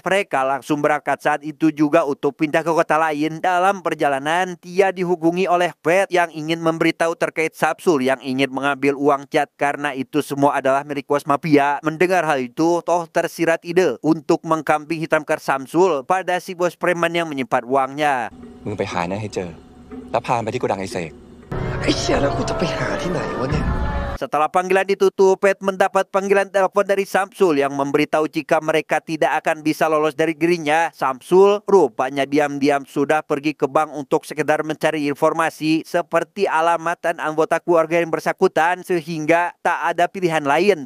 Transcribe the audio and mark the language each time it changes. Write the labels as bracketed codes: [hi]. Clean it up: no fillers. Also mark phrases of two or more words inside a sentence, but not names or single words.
[id] Mereka langsung berangkat saat itu juga untuk pindah ke kota lain. Dalam perjalanan, dia dihubungi oleh Pet yang ingin memberitahu terkait Samsul yang ingin mengambil uang cat karena itu semua adalah milik bos mafia. Mendengar hal itu, Toh tersirat ide untuk mengkambing hitamkan Samsul pada si bos preman yang menyimpan uangnya. [th] มึงไปหานะให้เจอแล้วพาไปที่โกดังไอเสก ไอ้เชี่ยแล้วกูจะไปหาที่ไหนวะเนี่ย [id] Setelah panggilan ditutup, Pet mendapat panggilan telepon dari Samsul yang memberitahu jika mereka tidak akan bisa lolos dari dirinya. Samsul rupanya diam-diam sudah pergi ke bank untuk sekedar mencari informasi seperti alamat dan anggota keluarga yang bersangkutan sehingga tak ada pilihan lain.